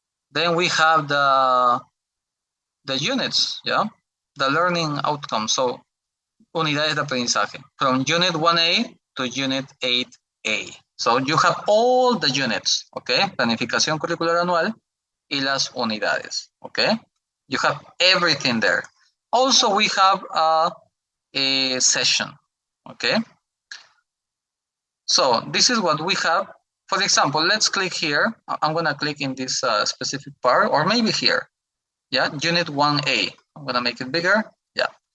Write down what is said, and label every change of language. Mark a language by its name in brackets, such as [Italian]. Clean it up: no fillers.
[English] Then we have the units, yeah, the learning outcomes. So [Spanish] unidades de aprendizaje [English] from unit 1A to unit 8A. So you have all the units, okay? [Spanish] Planificación curricular anual y las unidades, okay? [English] You have everything there. Also, we have a session, okay? So this is what we have. For example, let's click here. I'm gonna click in this specific part, or maybe here. Yeah, unit 1A. I'm gonna make it bigger. Yeah.